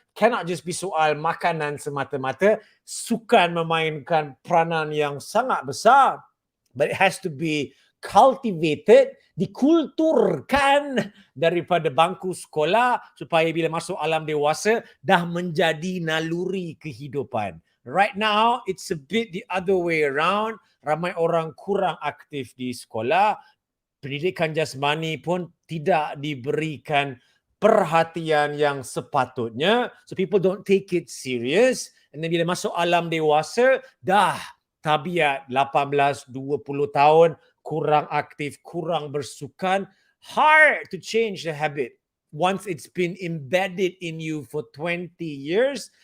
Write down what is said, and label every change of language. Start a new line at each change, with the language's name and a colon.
English: Cannot just be
Malay: soal makanan semata-mata. Sukan memainkan peranan yang sangat besar,
English: but it has to be cultivated,
Malay: dikulturkan daripada bangku sekolah supaya bila masuk alam dewasa dah menjadi naluri kehidupan.
English: Right now, it's a bit the other way around.
Malay: Ramai orang kurang aktif di sekolah. Pendidikan jasmani pun tidak diberikan perhatian yang sepatutnya.
English: So people don't take it serious. And then
Malay: bila masuk alam dewasa, dah tabiat 18-20 tahun, kurang aktif, kurang bersukan.
English: Hard to change the habit once it's been embedded in you for 20 years.